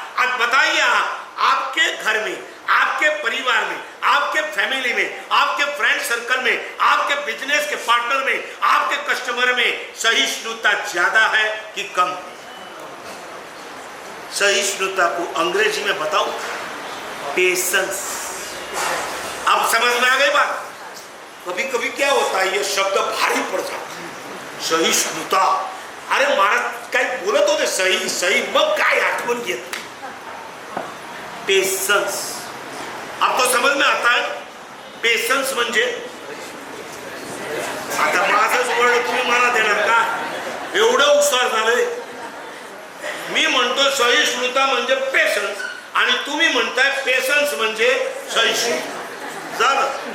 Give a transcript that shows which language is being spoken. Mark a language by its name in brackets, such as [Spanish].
[Hindi] आज बताइए, आपके घर में, आपके परिवार में, आपके फैमिली में, आपके फ्रेंड सर्कल में, आपके बिजनेस के पार्टनर में, आपके कस्टमर में सहिष्णुता ज्यादा है कि कम है? सहिष्णुता को अंग्रेजी में बताओ, पेशेंस। अब समझ में आ गई बात? कभी कभी क्या होता है, ये शब्द भारी पड़ जाता है, सहिष्णुता। [Marathi] अरे महाराज काय बोलत होते, सही सही, मग काय आठवण घेत? [English] Patience. [Hindi] अब तो समझ में आता है पेशेंस म्हणजे? [Marathi] आता माझंच वर्ड तुम्ही मला देणार का? एवढं उत्साह झालंय। मी म्हणतो सहिष्णुता म्हणजे पेशेंस, आणि तुम्ही म्हणताय पेशेंस म्हणजे सहिष्णुता। झालं?